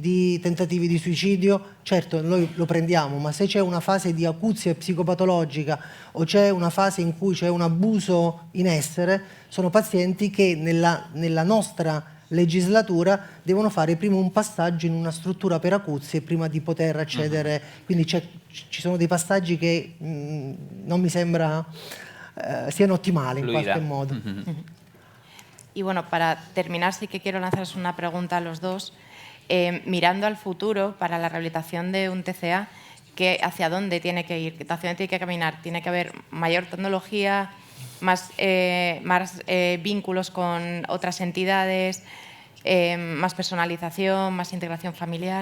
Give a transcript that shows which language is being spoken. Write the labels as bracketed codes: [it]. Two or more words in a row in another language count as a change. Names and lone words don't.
[it] di tentativi di suicidio, certo noi lo prendiamo, ma se c'è una fase di acuzia psicopatologica o c'è una fase in cui c'è un abuso in essere, sono pazienti che nella nostra legislatura devono fare prima un passaggio in una struttura per acuzie prima di poter accedere, quindi ci sono dei passaggi che non mi sembra siano ottimali [es] en cualquier modo. Y bueno, para terminar sí que quiero lanzaros una pregunta a los dos. Mirando al futuro para la rehabilitación de un TCA, ¿hacia dónde tiene que ir? ¿Hacia dónde tiene que caminar? ¿Tiene que haber mayor tecnología, más vínculos con otras entidades, más personalización, más integración familiar?